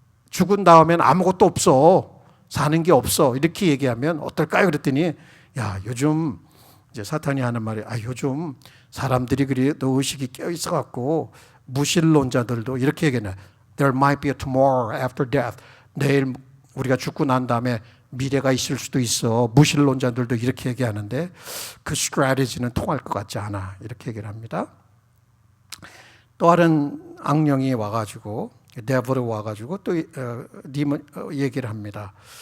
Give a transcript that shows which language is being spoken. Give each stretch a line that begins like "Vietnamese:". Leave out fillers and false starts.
Korean: 죽은 다음엔 아무것도 없어. 사는 게 없어. 이렇게 얘기하면 어떨까요? 그랬더니 요즘 이제 사탄이 하는 말이 요즘 사람들이 그래도 의식이 껴 있어 갖고 무신론자들도 이렇게 얘기하네.
English: There might be a tomorrow after death.
Korean: 내일 우리가 죽고 난 다음에 미래가 있을 수도 있어. 무신론자들도 이렇게 얘기하는데 그 스트래티지는 통할 것 같지 않아. 이렇게 얘기를 합니다. 또 다른 악령이 와가지고 데블이 와가지고 또 얘기를 합니다.